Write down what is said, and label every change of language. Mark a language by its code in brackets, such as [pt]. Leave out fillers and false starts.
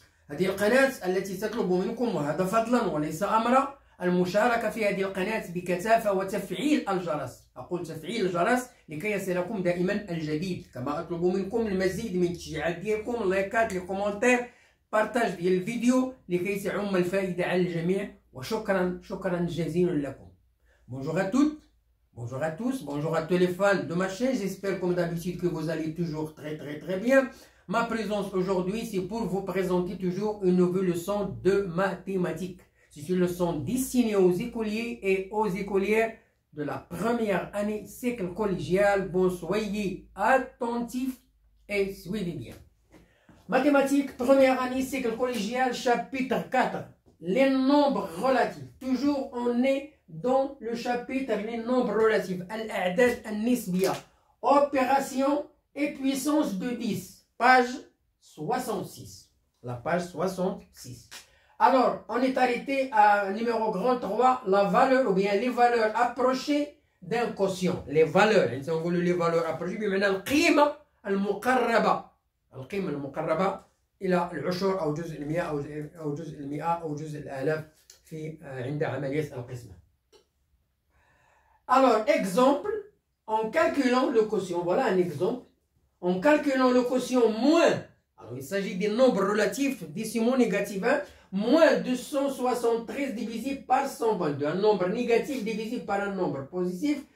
[ar] هذه القناة التي تطلب منكم، وهذا فضلا وليس أمرا، المشاركة في هذه القناة بكثافة وتفعيل الجرس. أقول تفعيل الجرس لكي يصلكم دائما الجديد، كما أطلب منكم المزيد من التشجيعات ديالكم، اللايكات، لي كومونتير، بارتاج ديال الفيديو لكي تعم الفائدة على الجميع. وشكرا جزيلا لكم. [fr] Bonjour à toutes, bonjour à tous, bonjour à tous les fans de ma chaîne. J'espère comme d'habitude que vous allez toujours très bien. Ma présence aujourd'hui, c'est pour vous présenter toujours une nouvelle leçon de mathématiques. C'est une leçon destinée aux écoliers et aux écolières de la première année cycle collégial. Bon, soyez attentifs et suivez bien. Mathématiques, première année cycle collégial, chapitre 4. Les nombres relatifs. Toujours on est dans le chapitre les nombres relatifs. Al-A'dad al-Nisbiya. Opération et puissance de 10. Page 66. La page 66. Alors, on est arrêté à numéro grand 3, la valeur ou bien les valeurs approchées d'un quotient. Les valeurs, on veut les valeurs approchées, [ar] بمعنى القيمة المقربة. القيمة المقربة إلى العشر أو جزء المئة أو جزء المئة أو جزء الآلاف في عند عملية القسمة. [fr] Alors, exemple, en calculant le quotient, voilà un exemple. En calculant le quotient moins, alors il s'agit des nombres relatifs décimaux négatifs, moins 273 divisé par 122, un nombre négatif divisé par un nombre positif.